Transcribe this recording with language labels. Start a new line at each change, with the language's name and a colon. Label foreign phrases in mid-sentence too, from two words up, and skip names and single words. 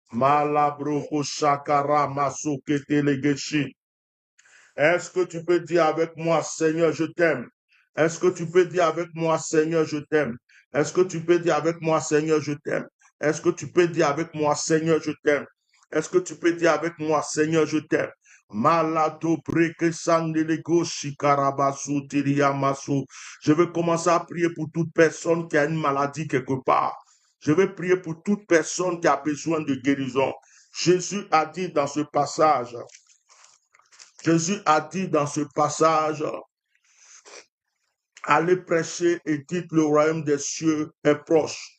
French: Est-ce que tu peux dire avec moi, Seigneur, je t'aime? Est-ce que tu peux dire avec moi, Seigneur, je t'aime? Est-ce que tu peux dire avec moi, Seigneur, je t'aime? Est-ce que tu peux dire avec moi, Seigneur, je t'aime? Est-ce que tu peux dire avec moi, Seigneur, je t'aime? Malato preke sandelego shikarabasu tiriamasu. Je vais commencer à prier pour toute personne qui a une maladie quelque part. Je vais prier pour toute personne qui a besoin de guérison. Jésus a dit dans ce passage, Jésus a dit dans ce passage, Allez prêcher et dites le royaume des cieux est proche.